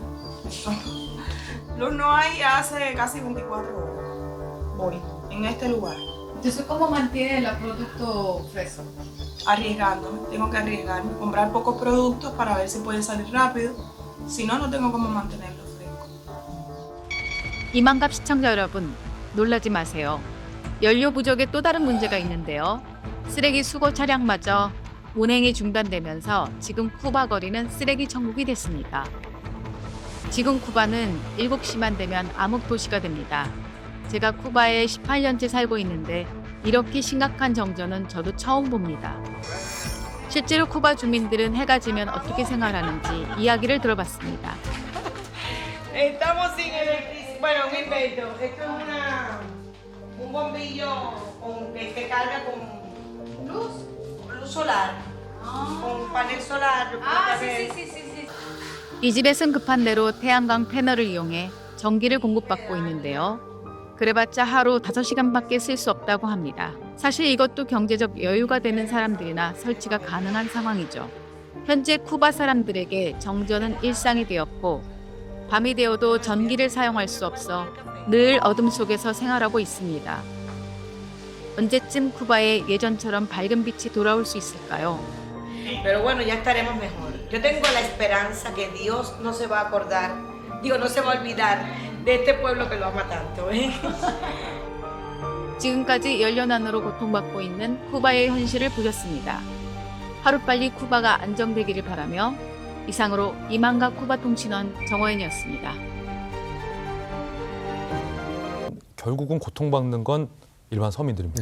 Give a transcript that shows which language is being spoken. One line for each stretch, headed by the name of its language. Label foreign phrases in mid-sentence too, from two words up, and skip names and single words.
Spanish: Luz no hay hace casi 24 horas. Voy en este lugar. Entonces, ¿cómo mantiene el producto fresco? Arriesgándome, tengo que arriesgarme, comprar pocos productos para ver si pueden salir rápido. Si no, no tengo cómo mantenerlo fresco.
Korean: 이만갑 시청자 여러분, 놀라지 마세요. 연료 부족에 또 다른 문제가 있는데요. 쓰레기 수거 차량마저 운행이 중단되면서 지금 쿠바 거리는 쓰레기 천국이 됐습니다. 지금 쿠바는 7시만 되면 암흑 도시가 됩니다. 제가 쿠바에 18년째 살고 있는데 이렇게 심각한 정전은 저도 처음 봅니다. 실제로 쿠바 주민들은 해가 지면 어떻게 생활하는지 이야기를 들어봤습니다.
Spanish: Estamos sin electricidad. Bueno, un invento. Esto es un bombillo que carga con luz solar. Con panel solar.
Korean: 이 집에선 급한 대로 태양광 패널을 이용해 전기를 공급받고 있는데요. 그래봤자 하루 5시간밖에 쓸 수 없다고 합니다. 사실 이것도 경제적 여유가 되는 사람들이나 설치가 가능한 상황이죠. 현재 쿠바 사람들에게 정전은 일상이 되었고 밤이 되어도 전기를 사용할 수 없어 늘 어둠 속에서 생활하고 있습니다. 언제쯤 쿠바에 예전처럼 밝은 빛이 돌아올 수 있을까요?
Spanish: Pero bueno, ya estaremos mejor. Yo tengo la esperanza que Dios no se va a acordar, no se va a olvidar de este pueblo que lo ama tanto.
Korean: 지금까지 연료난으로 고통받고 있는 쿠바의 현실을 보셨습니다. 하루빨리 쿠바가 안정되기를 바라며 이상으로 이만갑 쿠바 통신원 정호연이었습니다. 결국은 고통받는 건 일반 서민들입니다.